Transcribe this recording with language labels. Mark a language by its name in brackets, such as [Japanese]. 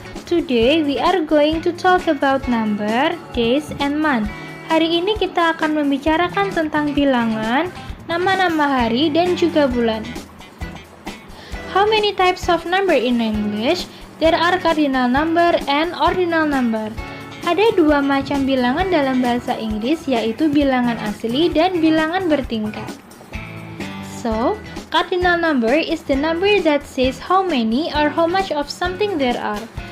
[English] Today we are going to talk about number, days, and month. [Indonesian] Hari ini kita akan membicarakan tentang bilangan, nama-nama hari, dan juga bulan. [English] How many types of number in English? There are cardinal number and ordinal number. [Indonesian] Ada dua macam bilangan dalam bahasa Inggris, yaitu bilangan asli dan bilangan bertingkat. [English] So, cardinal number is the number that says how many or how much of something there are.